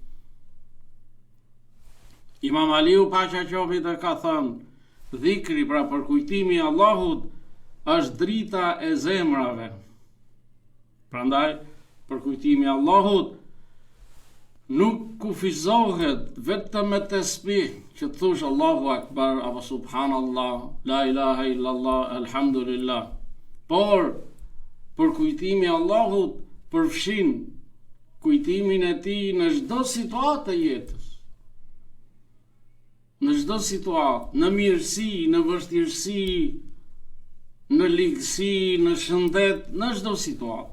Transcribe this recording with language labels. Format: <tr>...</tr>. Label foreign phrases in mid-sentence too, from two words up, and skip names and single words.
<sq>Imam Aliu paqja qoftë mbi të ka thënë: dhikri, pra përkujtimi i Allahut, është drita e zemrave. Prandaj, përkujtimi i Allahut nuk kufizohet vetëm me tesbih, që të thush</sq> <ar>الله أكبر,</ar> <sq>apo</sq> <ar>سبحان الله، لا إله إلا الله، الحمد لله.</ar> <sq>Por, përkujtimi i Allahut përfshin kujtimin e tij në çdo situatë të jetës. Në çdo situatë, në mirësi, në vështirësi, në ligësi, në shëndet, në çdo situatë.</sq>